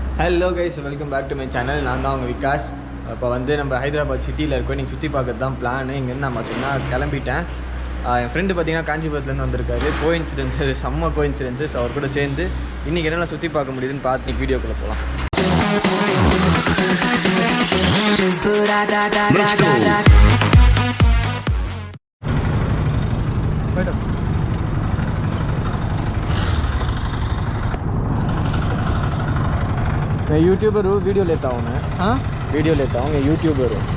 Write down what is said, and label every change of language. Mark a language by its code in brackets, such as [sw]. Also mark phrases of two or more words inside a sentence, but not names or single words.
[en] Hello guys, welcome back to my channel. [ta] நான் தான் உங்கள் விகாஷ். இப்போ வந்து நம்ம ஹைதராபாத் சிட்டியில் இருக்கோம். நீங்கள் சுற்றி பார்க்கறது தான் பிளான். இங்கேருந்து நான் பார்த்தீங்கன்னா கிளம்பிட்டேன். என் ஃப்ரெண்டு பார்த்தீங்கன்னா காஞ்சிபுரத்துலேருந்து வந்திருக்காரு. கோஇன்சிடென்ஸு, செம்ம கோஇன்சிடென்ஸஸ். அவர் கூட சேர்ந்து இன்றைக்கி என்னெல்லாம் சுற்றி பார்க்க முடியுதுன்னு பார்த்து வீடியோக்குள்ளே போகலாம். போய்ட்டோம். [hi] मैं यूट्यूबर हूँ, वीडियो लेता हूँ मैं. हाँ, वीडियो लेता हूँ, मैं यूट्यूबर हूँ.